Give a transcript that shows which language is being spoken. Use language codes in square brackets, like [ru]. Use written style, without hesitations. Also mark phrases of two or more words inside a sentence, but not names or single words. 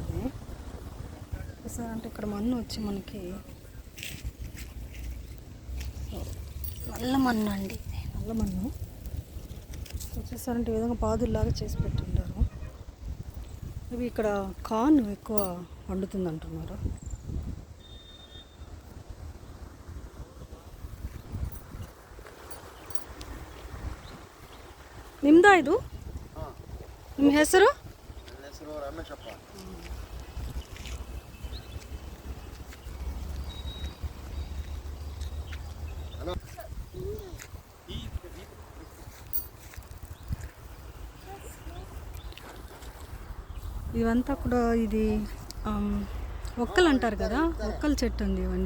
[te] ఇది అంటే ఇక్కడ మన్ను వచ్చి మనకి నల్ల మన్ను అండి, నల్ల మన్ను వచ్చేసారంటే ఈ విధంగా పాదుల్లాగా చేసి పెట్టుండారు. ఇవి ఇక్కడ కార్న్ ఎక్కువ వండుతుంది అంటున్నారు. [kn] ನಿಮ್ದಾ ಇದು? ನಿಮ್ಮ ಹೆಸರು? ನನ್ನ ಹೆಸರು ರಮೇಶಪ್ಪ. [te] ఇవంతా కూడా ఇది ఒక్కలు అంటారు కదా, ఒక్కల చెట్టు అండి ఇవండి.